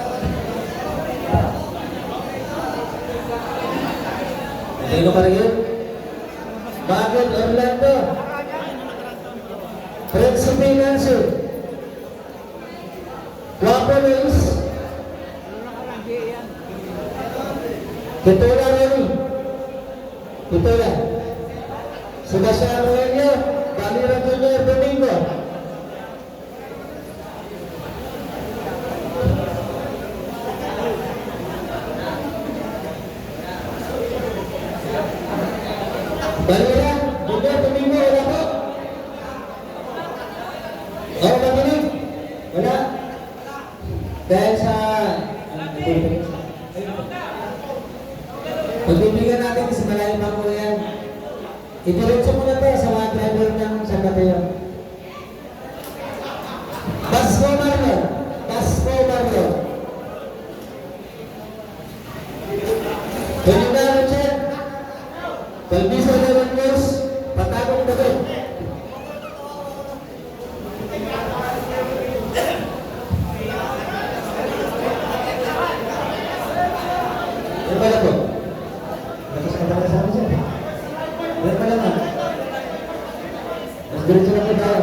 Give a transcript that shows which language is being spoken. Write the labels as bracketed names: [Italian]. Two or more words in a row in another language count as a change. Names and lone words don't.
[Filipino] Botino pa rin yun. Bagod, Orlando. Principe Nancy. Guapo Luis. Ano na ka lang, yan. Kitula Remy. Kitula. Sebastian Aurelio. Valera Junior Domingo. Valera Junior Domingo, wala po? Oh, Dominic? Wala? Dahil sa... pagbibigyan natin sa malaking bangko yan. Ituloy mo na to sa mga driver ng San Mateo. Pasco Mario. Pasco Mario. Pelina Richard. Pelbisa Leon News. Patagong David. Yan pala po. Lakas ka pala sa amin siya. Yan pala nga. Mas diretso na po tayo.